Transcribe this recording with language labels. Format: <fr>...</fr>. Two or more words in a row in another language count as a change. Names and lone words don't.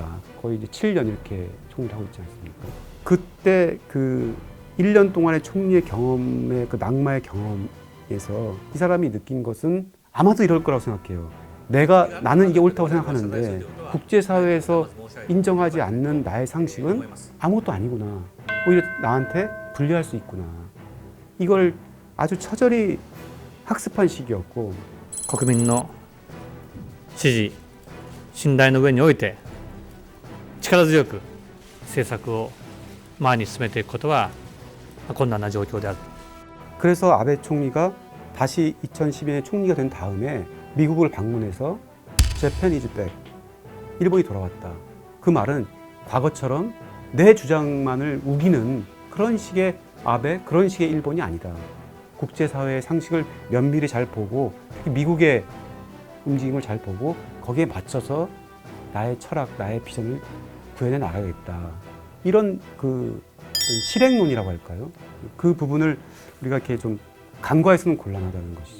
<ko>거의 이제 7년 이렇게 총리를 하고 있지 않습니까? 그때 그 1년 동안의 총리의 경험의 그 낙마의 경험에서 이 사람이 느낀 것은 아마도 이럴 거라고 생각해요. 나는 이게 옳다고 생각하는데 국제사회에서 인정하지 않는 나의 상식은 아무것도 아니구나. 오히려 나한테 불리할 수 있구나. 이걸 아주 처절히 학습한 시기였고</ko> <ja>国民の支持、信頼の上において力強く政策を前に進めていくことは困難な状況である。</ja> <ko>그래서 아베 총리가 다시 2012년에 총리가 된 다음에 미국을 방문해서</ko> <en>Japan is back.</en> <ko>일본이 돌아왔다. 그 말은 과거처럼 내 주장만을 우기는 그런 식의 아베, 그런 식의 일본이 아니다. 국제사회의 상식을 면밀히 잘 보고 특히 미국의 움직임을 잘 보고 거기에 맞춰서 나의 철학, 나의 비전을 구현해 나가겠다. 이런 그 실행론이라고 할까요? 그 부분을 우리가 이렇게 좀 간과해서는 곤란하다는 것이죠.</ko>